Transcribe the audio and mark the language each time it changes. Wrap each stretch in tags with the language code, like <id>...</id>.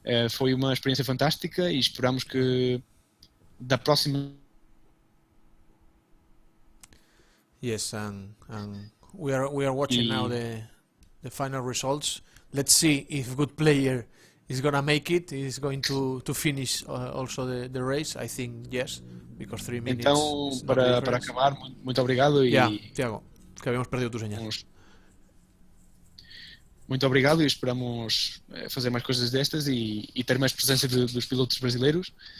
<pt>Foi uma experiência fantástica e esperamos que da próxima...</pt> <en>Yes, and we are watching now the final results. Let's see if good player is gonna make it. Is going to finish also the race. I think yes, because 3 minutes.</en> <pt>Então, para acabar, muito obrigado e</pt> <es>Thiago, que habíamos perdido tu señal.</es> <pt>Muito obrigado e esperamos fazer mais coisas destas e ter mais presença dos pilotos brasileiros.</pt>